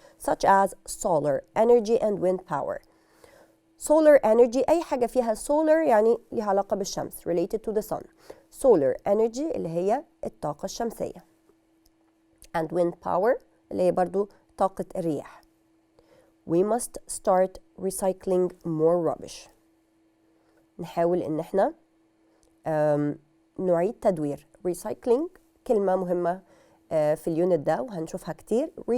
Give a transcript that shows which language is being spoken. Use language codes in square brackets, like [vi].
[en] Such as solar energy and wind power. [ar] Solar energy أي حاجة فيها solar يعني ليها علاقة بالشمس. [en] Related to the sun. [ar] Solar energy اللي هي الطاقة الشمسية. [en] And wind power [ar] اللي هي برضو طاقة الرياح. [en] We must start recycling more rubbish. [ar] نحاول إن احنا نعيد تدوير. Recycling كلمة مهمة في اليونت ده وهنشوفها كتير.